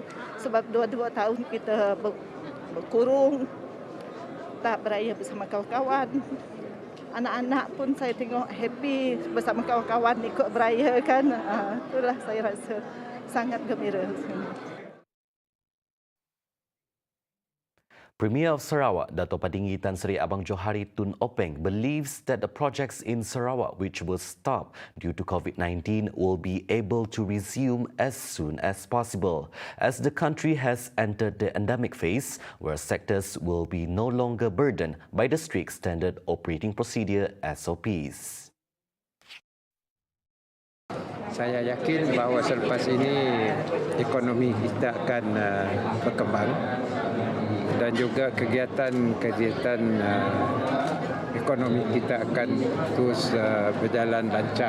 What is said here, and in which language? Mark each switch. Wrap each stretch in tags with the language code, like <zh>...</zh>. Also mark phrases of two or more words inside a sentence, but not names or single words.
<ms>Sebab 2 tahun kita berkurung, tak beraya bersama kawan-kawan. Anak-anak pun saya tengok happy bersama kawan-kawan ikut beraya kan. Itulah saya rasa sangat gembira.</ms> <en>Premier of Sarawak, Dato' Patinggi Tan Sri Abang Johari Tun Openg, believes that the projects in Sarawak which were stopped due to COVID-19 will be able to resume as soon as possible, as the country has entered the endemic phase where sectors will be no longer burdened by the strict standard operating procedure SOPs.</en> <ms>Saya yakin bahawa selepas ini ekonomi kita akan berkembang dan juga kegiatan ekonomi kita akan terus berjalan lancar.</ms>